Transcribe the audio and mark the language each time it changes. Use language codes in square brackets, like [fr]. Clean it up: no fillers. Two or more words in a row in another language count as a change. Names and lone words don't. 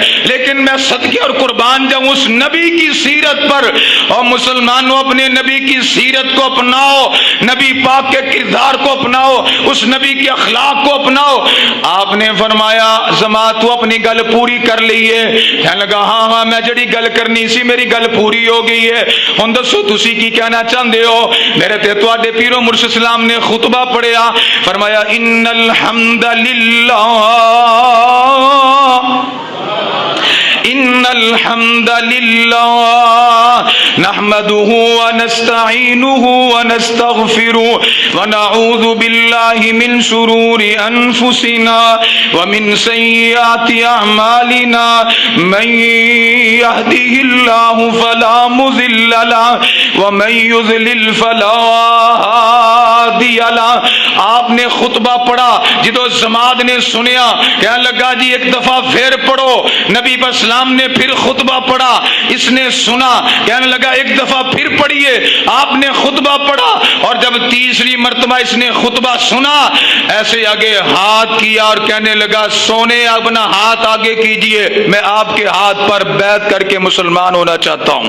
[ur] لیکن میں صدقے اور قربان جاؤں اس نبی کی سیرت پر, اور مسلمانوں اپنے نبی کی سیرت کو اپناؤ, نبی پاک کے کردار کو اپناؤ, اس نبی کے اخلاق کو اپناؤ. آپ نے فرمایا زما تو اپنی گل پوری کر لی ہے. [pa] کہنے لگا ہاں ہاں میں جڑی گل کرنی سی میری گل پوری ہو گئی ہے, ہن دسو تسی کی کہنا چاہندے ہو؟ میرے تے تواڈے پیر و مرشد اسلام نے خطبہ پڑھیا, فرمایا [ar] ان الحمد للہ ان الحمد للہ نحمده ونستعینه ونستغفره ونعوذ باللہ من شرور انفسنا ومن سیئات اعمالنا من يهده الله فلا مضل له ومن يضلل فلا ہادی له. [ur] آپ نے خطبہ پڑھا, جدو جماعت نے سنیا کہنے لگا جی ایک دفعہ پھر پڑھو. نبی اسلام نے پھر خطبہ پڑھا, اس نے سنا, کہنے لگا ایک دفعہ پھر پڑھیے. آپ نے خطبہ پڑھا اور جب تیسری مرتبہ اس نے خطبہ سنا ایسے آگے ہاتھ کیا اور کہنے لگا سونے اپنا ہاتھ آگے کیجئے, میں آپ کے ہاتھ پر بیعت کر کے مسلمان ہونا چاہتا ہوں.